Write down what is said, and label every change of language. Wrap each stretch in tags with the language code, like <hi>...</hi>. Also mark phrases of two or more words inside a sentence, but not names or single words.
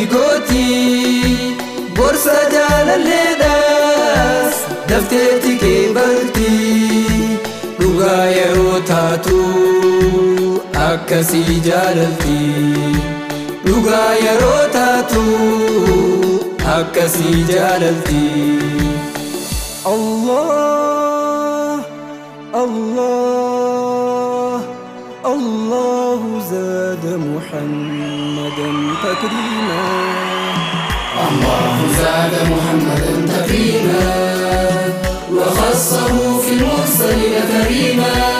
<om>gooti gorsa jaalalleedhaas dafteetti keebalti dhugaa yeroo taatu akkasii jaalalti dhugaa yeroo taatu akkasii jaalalti</om> <ar>الله الله الله زاد محمدا تكريما الله زاد محمدا تكريما وخصه في المرسلين كريما</ar>